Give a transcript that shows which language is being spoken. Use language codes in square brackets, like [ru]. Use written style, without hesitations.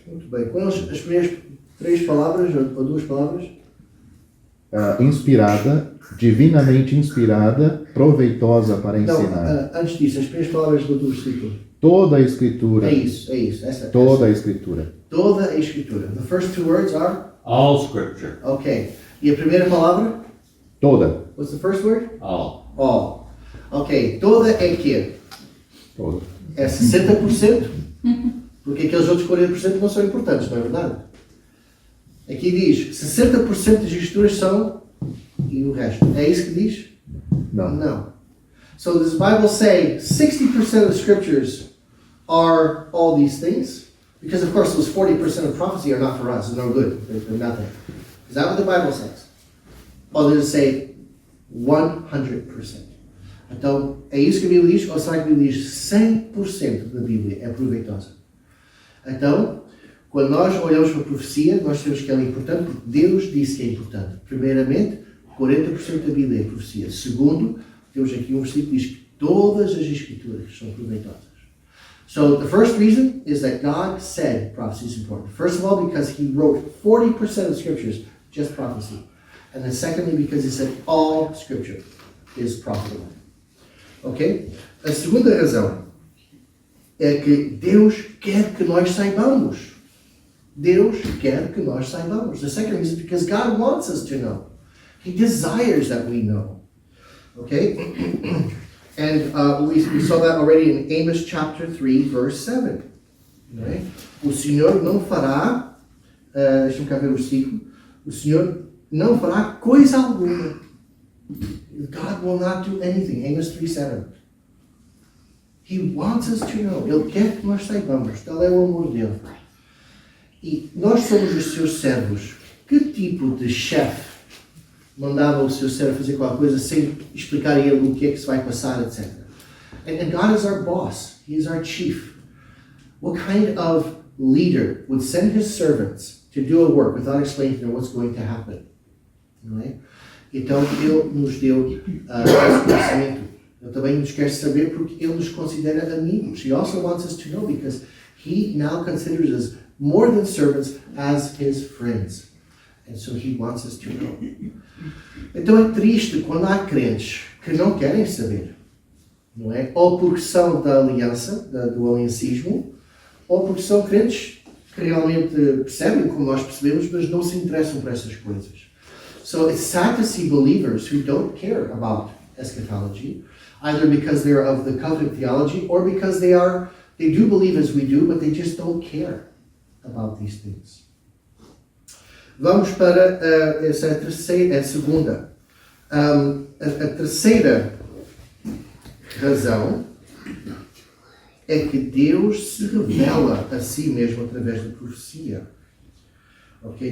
[pt] Muito bem. Quais são as primeiras três palavras ou duas palavras? Inspirada, divinamente inspirada, proveitosa para Não, ensinar. antes disso, as primeiras palavras do versículo. Toda a escritura. É isso. Toda a escritura. Toda a escritura. [en] The first two words are? All scripture. [pt] Ok. E a primeira palavra? Toda. [en] What's the first word? All. All. [pt] Ok. Toda é quê? Toda. É 60%? Porque aqueles outros 40% não são importantes, não é verdade? Aqui diz 60% das escrituras são e o resto. É isso que diz? Não. [en] No. So does the Bible say 60% of scriptures are all these things? Because of course those 40% of prophecy are not for us, they're no good, they're nothing. Is that what the Bible says? Or does it say 100%? [pt] Então, é isso que a Bíblia diz, ou será que a Bíblia diz 100% da Bíblia é proveitosa? Então, quando nós olhamos para a profecia, nós temos que ela é importante porque Deus disse que é importante. Primeiramente, 40% da Bíblia é profecia. Segundo, temos aqui um versículo que diz que todas as escrituras são proveitosas. [en] So the first reason is that God said prophecy is important. First of all, because He wrote 40% of scriptures, just prophecy. And then secondly, because He said all scripture is profitable. Ok? [pt] A segunda razão é que Deus quer que nós saibamos. Deus quer que nós saibamos. [en] The second reason is because God wants us to know. He desires that we know. Okay? And we saw that already in Amos chapter 3, verse 7. Right? [pt] O Senhor não fará, deixa-me cá ver o versículo, o Senhor não fará coisa alguma. [en] God will not do anything. Amos 3:7. He wants us to know. [pt] Ele quer que nós saibamos. Tal é o amor dele. E nós somos os seus servos. Que tipo de chefe mandava o seu servo fazer qualquer coisa sem explicar a ele o que é que se vai passar, etc. [en] And God is our boss. He is our chief. What kind of leader would send his servants to do a work without explaining to them what's going to happen? [pt] Não é? Então, Ele nos deu esse conhecimento. Ele também nos quer saber porque Ele nos considera amigos. [en] He also wants us to know because He now considers us more than servants as His friends. And so He wants us to know. [pt] Então é triste quando há crentes que não querem saber. Não é? Ou porque são da aliança, do aliancismo, ou porque são crentes que realmente percebem como nós percebemos, mas não se interessam por essas coisas. [en] So it's sad to see believers who don't care about eschatology, either because they're of the covenant theology or because they do believe as we do, but they just don't care about these things. [pt] Vamos para essa terceira, a segunda. A terceira razão é que Deus se revela a si mesmo através da profecia. Ok?